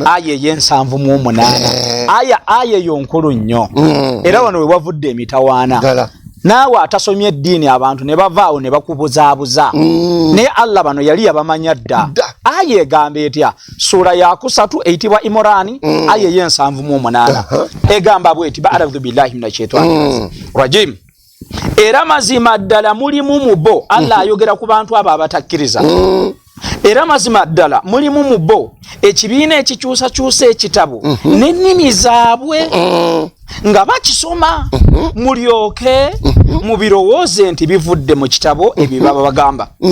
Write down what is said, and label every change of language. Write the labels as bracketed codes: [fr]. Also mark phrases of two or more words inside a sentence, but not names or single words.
[lg] aya ey'e7:8 aya eyo nkulu nnyo era wano we wavudde emitawaana naawe atasomye eddiini abantu ne bavaawo ne bakubuzaabuza naye Allah bano yali yabamanya dda aya egamba etya sura ya 3 eyitibwa Imran aya ey'e7:8 egamba bweti [ar] أعوذ بالله من الشيطان الرجيم [lg] era mazima ddala mulimu mu bo Allah ayogera ku bantu abo abatakkiriza era mazima ddala mulimu mu bo ekibiina ekikyusakyusa ekitabo n'ennimi zaabwe nga bakisoma mulyoke mubirowooze nti bivudde mu kitabo ebyo baba bagamba